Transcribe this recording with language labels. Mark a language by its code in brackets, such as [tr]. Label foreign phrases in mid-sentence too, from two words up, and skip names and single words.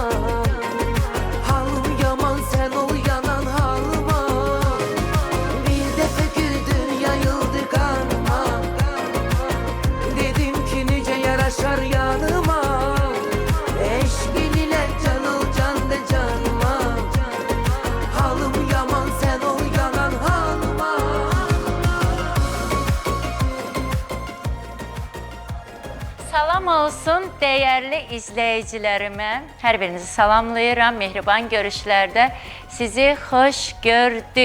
[tr] Halım yaman sen ol yanan halıma. Bir defa güldün yayıldı kanıma. Dedim ki nece yaraşar yanıma. Eşkin ile can ol can da canıma. Halım yaman sen ol yanan halıma. Salam olsun değerli izleyicilerime. [az] Hər birinizi salamlayıram. Mehriban görüşlərdə sizi xoş gördük.